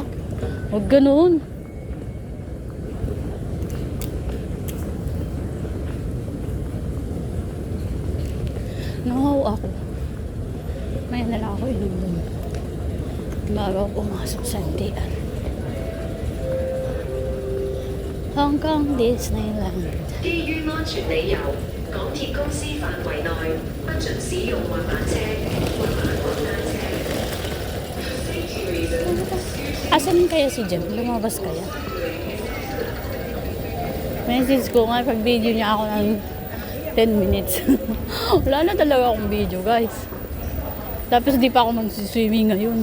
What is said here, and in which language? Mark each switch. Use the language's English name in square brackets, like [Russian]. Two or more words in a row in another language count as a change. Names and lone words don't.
[Filipino] Huwag ganoon. Nahaw ako. Maya na lang ako inumin. Bago ako pumasok sa NDR. Hong Kong Disneyland. [Cantonese] 基於安全理由，港鐵公司範圍內不准使用滑板車、滑板或單車。 [English] Safety reasons. [Filipino] Asan kaya si Jem? Lumabas kaya? Message ko nga pag video niya ako ng 10 minutes. Wala na talaga akong video, guys. Tapos di pa ako magsiswimming ngayon.